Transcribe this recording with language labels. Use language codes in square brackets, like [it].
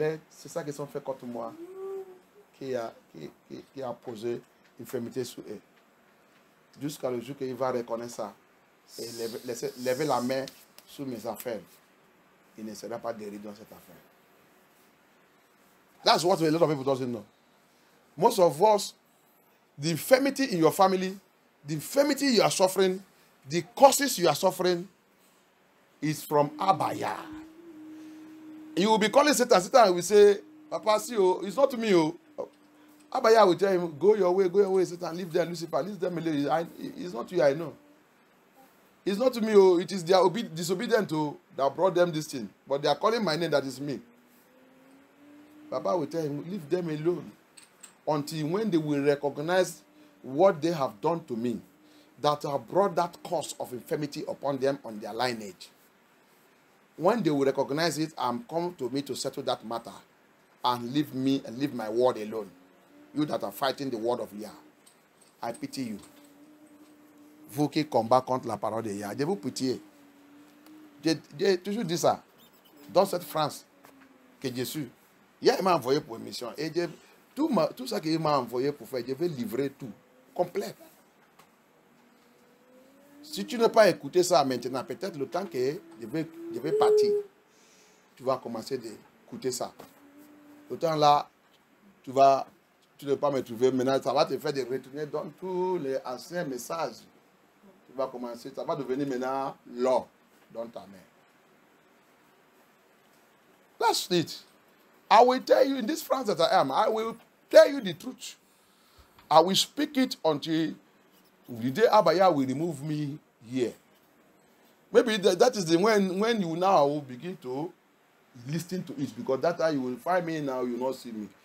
[fr] C'est ça qu'ils ont fait contre moi, qui a posé infirmité sur eux. Jusqu'à le jour qu'il va reconnaître ça et lever la main sur mes affaires, il ne sera pas guéri dans cette affaire. [en] That's what a lot of people don't know. Most of us, the infirmity in your family, the infirmity you are suffering, the causes you are suffering is from Abaya. You will be calling Satan. Satan will say, Papa, see, oh, it's not me. Oh. Abaya will tell him, go your way, Satan, leave them, Lucifer, leave them alone. It's not you, I know. It's not me. Oh. It is their disobedient that brought them this thing. But they are calling my name, that is me. Papa will tell him, leave them alone. Until when they will recognize what they have done to me, that have brought that cause of infirmity upon them on their lineage. When they will recognize it and come to me to settle that matter and leave me and leave my word alone. You that are fighting the word of Yah, I pity you. [fr] Vous qui combattez contre la parole de Yah, je vous pitié. J'ai toujours dit ça. Dans cette France que je suis, Yah m'a envoyé pour une mission. Et tout ça qu'il m'a envoyé pour faire, je vais livrer tout, complet. Si tu n'as pas écouté ça maintenant, peut-être le temps que je vais partir, tu vas commencer d'écouter ça. Le temps là, tu ne vas pas me trouver. Maintenant, ça va te faire de retourner dans tous les anciens messages. Tu vas commencer, ça va devenir maintenant l'or dans ta main. [en] That's it. I will tell you in this France that I am, I will tell you the truth. I will speak it until the day Abaya will remove me here. Maybe that is the when you now begin to listen to it, because that time you will find me now, you will not see me.